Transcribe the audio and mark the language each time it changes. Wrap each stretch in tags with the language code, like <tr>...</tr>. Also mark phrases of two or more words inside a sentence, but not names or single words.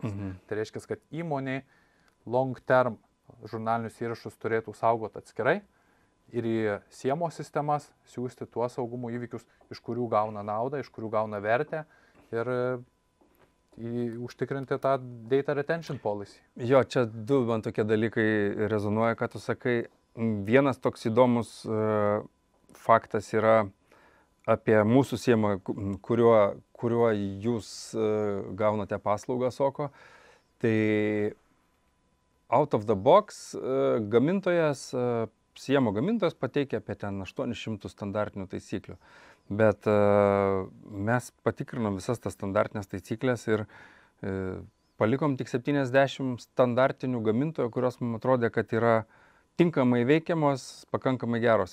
<lt>Tai reiškia, kad įmonė</lt> <en>long term</en> <lt>žurnalinius įrašus turėtų saugoti atskirai ir į SIEMO sistemas siūsti tuos saugumo įvykius, iš kurių gauna naudą, iš kurių gauna vertę ir užtikrinti tą</lt> <en>data retention policy.</en> <lt>Jo, čia du man tokie dalykai rezonuoja, ką tu sakai. Vienas toks įdomus faktas yra apie mūsų SIEMą, kuriuo jūs gaunate paslaugą SOC-o. Tai</lt> <en>out of the box</en> <lt>gamintojas, SIEMO gamintojas pateikia apie ten 800 standartinių taisyklių. Bet mes patikrinom visas tas standartinės taisyklės ir palikom tik 70 standartinių gamintojų, kurios mums atrodė, kad yra tinkamai veikiamos, pakankamai geros.</lt>